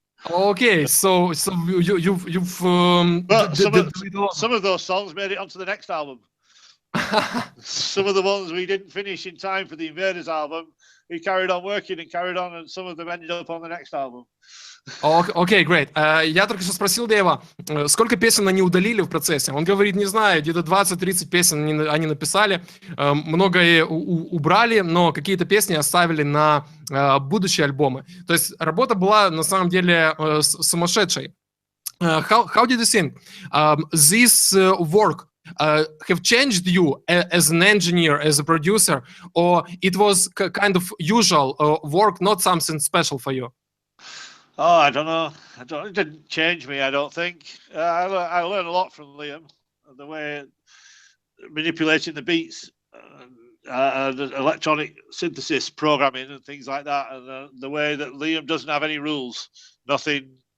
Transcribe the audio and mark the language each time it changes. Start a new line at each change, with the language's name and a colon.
English: Okay, so you've But some of those songs made it onto the next album. Some of the ones we didn't finish in time for the Invaders album, we carried on working and carried on, and some of them ended up on the next album. Окей, great.
Russian: Я только что спросил Дэйва, сколько песен они удалили в процессе. Он говорит, не знаю, где-то 20-30 песен они написали, многое убрали, но какие-то песни оставили на будущие альбомы. То есть работа была на самом деле сумасшедшей.
English: How did you think this work have changed you as an engineer, as a producer, or it was kind of usual work, not something special for you? Oh, I don't know. It didn't change me, I don't think. I learned a lot from Liam, the way manipulating the beats, the electronic synthesis programming and things like that, and the way that Liam doesn't have any rules. Nothing.